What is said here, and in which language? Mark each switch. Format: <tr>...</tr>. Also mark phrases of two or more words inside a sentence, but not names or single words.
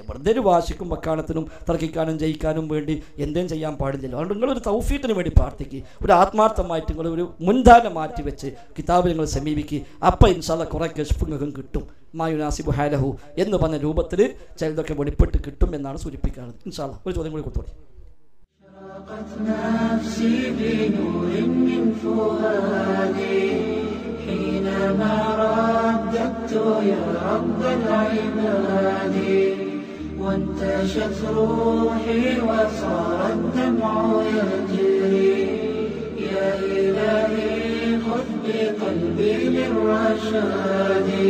<ml>വെറുതെ ഒരു വാശിക്കും വക്കാണത്തിനും തർക്കിക്കാനും ജയിക്കാനും വേണ്ടി എന്തും ചെയ്യാൻ പാടില്ലല്ലോ. അതുകൊണ്ട് നിങ്ങളൊരു തൗഫീഖിന് വേണ്ടി പ്രാർത്ഥിക്കുക. ഒരു ആത്മാർത്ഥമായിട്ട് നിങ്ങൾ ഒരു മുൻധാരണ മാറ്റി വെച്ച് കിതാബ് നിങ്ങൾ സമീപിക്കുക. അപ്പം</ml> <ar>إن شاء الله</ar> <ml>കുറേ കശ്ഫ് നിങ്ങൾക്കും കിട്ടും.</ml> <ar>ما يناسب حاله</ar> <ml>എന്ന് പറഞ്ഞ രൂപത്തിൽ ചിലതൊക്കെ വെളിപ്പെട്ട് കിട്ടും എന്നാണ് സൂചിപ്പിക്കുന്നത്.</ml> <ar>إن شاء الله</ar> <ml>ഒരു ചോദ്യം കൂടി കൊടുത്തോളി.</ml> <ar>نفسي بنور من فؤادي حينما رددت يا رب العباد وانتشت روحي وصار الدمع يجري يا إلهي خذ بقلبي للرشاد.</ar>